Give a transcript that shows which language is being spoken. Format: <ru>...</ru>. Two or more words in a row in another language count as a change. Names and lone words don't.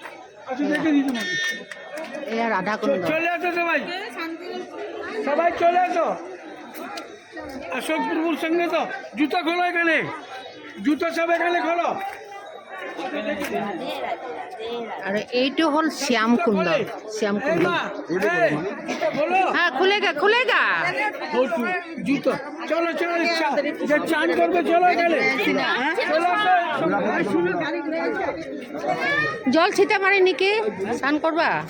<as>এয়া রাধাকুণ্ড।</as> <bn>চলে আসো সবাই, সবাই চলে আসো। অশোক প্রভুর সঙ্গে তো জুতো খোলো, এখানে জুতো সব এখানে খোলো।</bn> <as>আর এইটো হ'ল শ্যামকুণ্ড। শ্যামকুণ্ড,</as> <hi>हाँ खुलेगा।</hi> <bn>জুতো চলো চলো, যে চান করবে চলো এখানে।</bn> <as>জল ছিটা মারি নেকি স্নান করবা?</as>